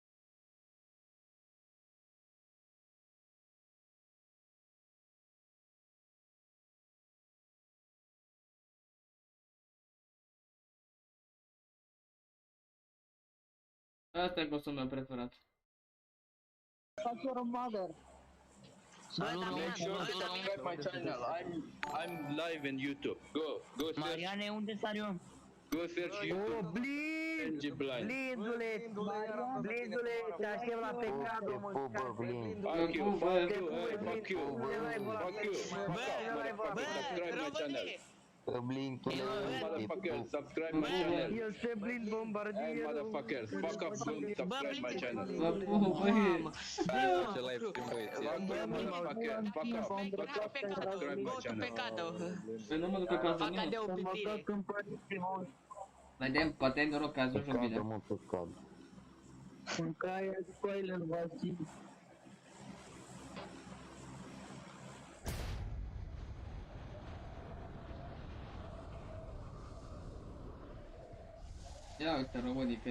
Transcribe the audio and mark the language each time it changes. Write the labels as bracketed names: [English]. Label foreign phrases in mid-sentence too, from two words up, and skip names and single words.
[Romanian] Asta e costumul meu preferat. [English] Fuck your mother. Make sure to subscribe my channel. I'm live in YouTube. Go search. [Romanian] Mariane, unde sar eu? [English] Go search YouTube. Blind. [Romanian] Blindule, te aștept la pecado, mă. [English] Fuck you. Subscribe my channel. Motherfucker, subscribe my channel. [Romanian] Este blind bombardier. [English] Hey motherfuckers, fuck up, don't subscribe my channel. [Romanian] Ce [English] live stream [Romanian] băieți. [English] Motherfucker, fuck up, subscribe my channel. [Romanian] Păi nu mă duc acasă, nu. Vedem, poate ai noroc că azi nu joc bine. În caia de coile în vacii. Ia uite românii când...